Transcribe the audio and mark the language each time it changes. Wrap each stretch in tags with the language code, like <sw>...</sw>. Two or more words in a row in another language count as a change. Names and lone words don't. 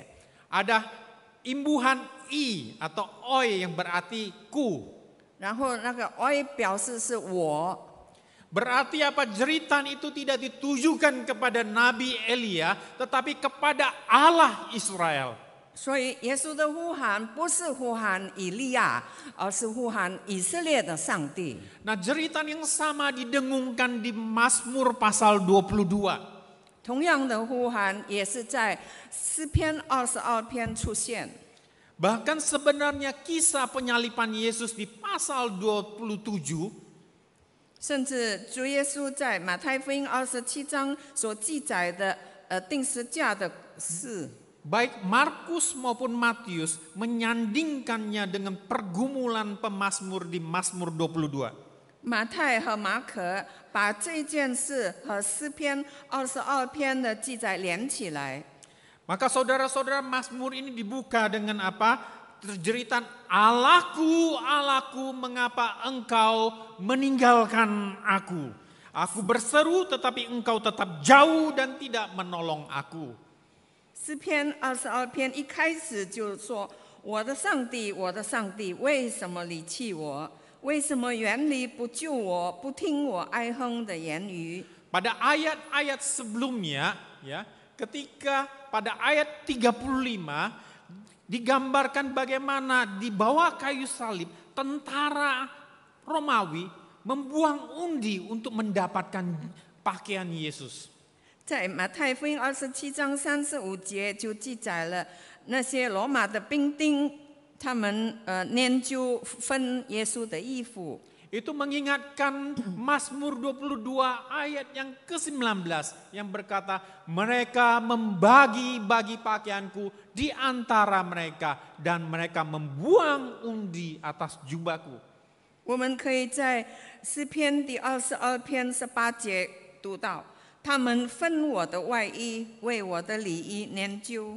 <id>Ada imbuhan I atau Oi yang berarti ku.</id> <zh>然后那个 Oi 表示是我，</zh> <id>Berarti apa? Jeritan itu tidak ditujukan kepada Nabi Elia, tetapi kepada Allah Israel.</id> <zh>所以耶稣的呼喊不是呼喊以利亚，而是呼喊以色列的上帝。</zh> <id>Nah, jeritan yang sama didengungkan di Mazmur pasal 22.</id> <zh>同样的呼喊也是在诗篇22篇出现。</zh> <id>Bahkan sebenarnya kisah penyalipan Yesus di pasal 27</id> <zh>甚至主耶稣在马太福音27章所记载的钉十架的事，</zh> <id>baik Markus maupun Matius menyandingkannya dengan pergumulan pemazmur di Mazmur 22.</id> <zh>马太和马可把这件事和诗篇22篇的记载连起来。</zh> <id>Maka saudara-saudara, Mazmur ini dibuka dengan apa? Jeritan Allahku, Allahku, mengapa engkau meninggalkan aku? Aku berseru tetapi engkau tetap jauh dan tidak menolong aku.</id> <zh>诗篇22篇一开始就说：“我的上帝，我的上帝，为什么离弃我？为什么远离不救我，不听我哀哼的言语？”</zh> <id>Pada ayat-ayat sebelumnya, ya, ketika pada ayat 35 digambarkan bagaimana di bawah kayu salib tentara Romawi membuang undi untuk mendapatkan pakaian Yesus.</id> <zh>在马太福音27章35节就记载了那些罗马的兵丁，他们研究分耶稣的衣服。</zh> <id>Itu mengingatkan Mazmur 22 ayat yang ke-19 yang berkata, mereka membagi-bagi pakaianku di antara mereka dan mereka membuang undi atas jubahku.</id> <zh>我们可以在诗篇第22篇18节读到，他们分我的外衣，为我的里衣研究。</zh>